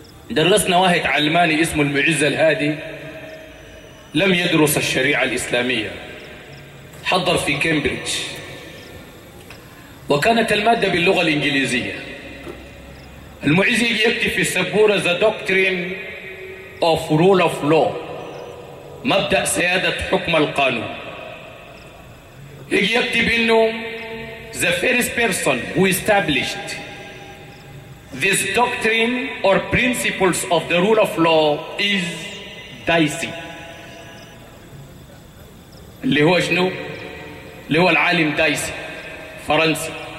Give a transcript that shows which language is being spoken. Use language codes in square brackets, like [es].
[ar] درسنا واحد علماني اسمه المعز الهادي لم يدرس الشريعة الإسلامية، حضر في كامبريدج وكانت المادة باللغة الإنجليزية. المعز يكتب في السبورة [en] The Doctrine of Rule of Law، [ar] مبدأ سيادة حكم القانون. يكتب إنه [en] The first person who established this doctrine or principles of the rule of law is Dicey. [ar] اللي هو شنو؟ اللي هو العالم دايسي، فرنسي.